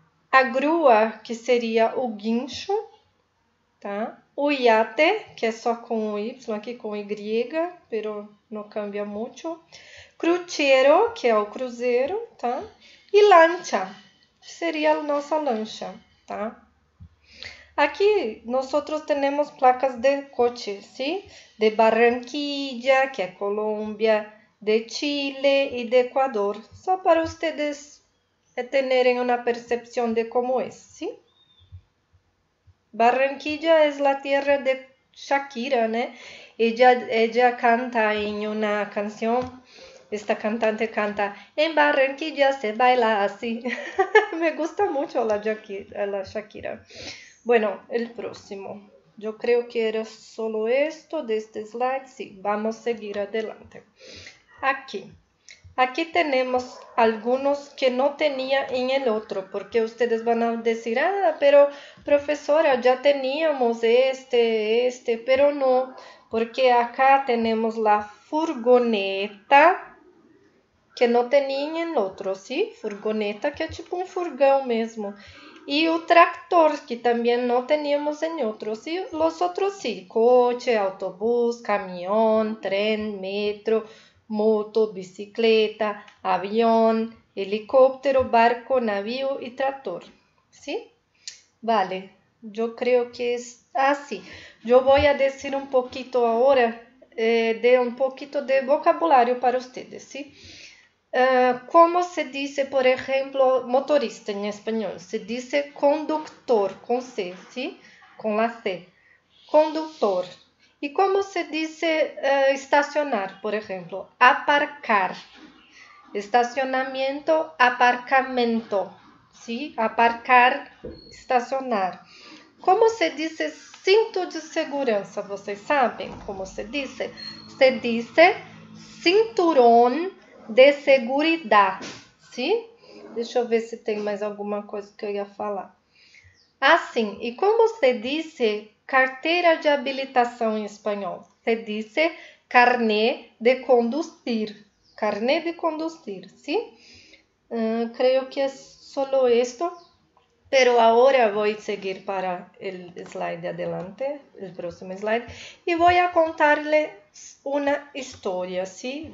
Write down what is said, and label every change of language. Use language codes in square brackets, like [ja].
[pt] A grua, que seria o guincho, tá? O iate, que é só com o Y, aqui com Y, pero não cambia muito. Cruzeiro, que é o cruzeiro, tá? E lancha, seria a nossa lancha, tá? [es] Aqui nosotros tenemos placas de coche, ¿sí? De Barranquilla, que es Colombia, de Chile y de Ecuador. [pt] Só para [es] ustedes tener una percepción de cómo es, ¿sí? Barranquilla es la tierra de Shakira, ¿no? Ella canta en una canción, esta cantante canta, en Barranquilla se baila así. Me gusta mucho la Shakira. Bueno, el próximo. Yo creo que era solo esto de este slide. Sí, vamos a seguir adelante. Aquí tenemos algunos que no tenía en el otro, porque ustedes van a decir, pero profesora, ya teníamos este, pero no, porque acá tenemos la furgoneta, [pt] que não tem em outro, [es] ¿sí? [pt] Furgoneta, que é tipo um furgão mesmo. E o tractor, que também não teníamos em outros. E os outros sim, coche, autobús, caminhão, trem, metro, moto, bicicleta, avião, helicóptero, barco, navio e trator. [es] ¿Sí? Vale, yo creo que es así. Yo voy a decir un poquito ahora de un poquito de vocabulario para ustedes, ¿sí? ¿Cómo se dice, por ejemplo, motorista en español? Se dice conductor, con C, ¿sí? Con la C. Conductor. ¿Y cómo se dice estacionar, por ejemplo? Aparcar. Estacionamiento, aparcamento, ¿sí? Aparcar, estacionar. Como se dice cinto de segurança? [pt] Vocês sabem como se dice? [es] Se dice cinturão de seguridade, ¿sí? [pt] Deixa eu ver se tem mais alguma coisa que eu ia falar. Assim, e como se dice carteira de habilitação em espanhol? [es] Se dice carnet de conducir. Carnet de conducir, ¿sí? Creo que es solo esto. Pero ahora voy a seguir para el slide de adelante, el próximo slide, y voy a contarles una historia, ¿sí?